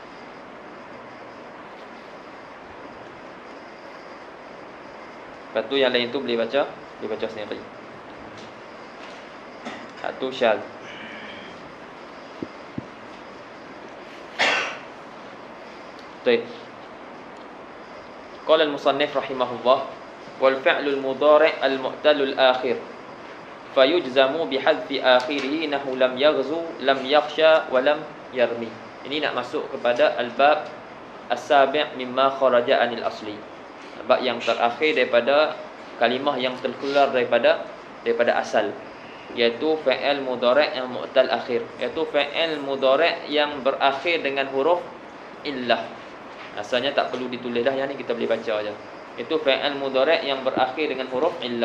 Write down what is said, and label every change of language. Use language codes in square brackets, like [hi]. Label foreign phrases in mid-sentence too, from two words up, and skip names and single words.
[ms] Lepas tu yang lain tu boleh baca sendiri. Satu syal. Baik. [ar] قال المصنف رحمه الله والفعل المضارع المعتل الآخر فيجزم بحذف آخره نحو لم يغز لم يخش ولم يرم. [ms] Ini nak masuk kepada [ar] الباب السابع مما خرج عن الأصل. [ms] Bab yang terakhir daripada kalimah yang terkeluar daripada asal, iaitu [ar] فعل مضارع' [ms] yang [ar] معتل آخر, [ms] iaitu [ar] فعل مضارع' [ms] yang berakhir dengan huruf illah. Asalnya tak perlu ditulis dah, yang ni kita boleh baca aja. Itu [ar] فعل مضارع' [ms] yang berakhir dengan huruf illah.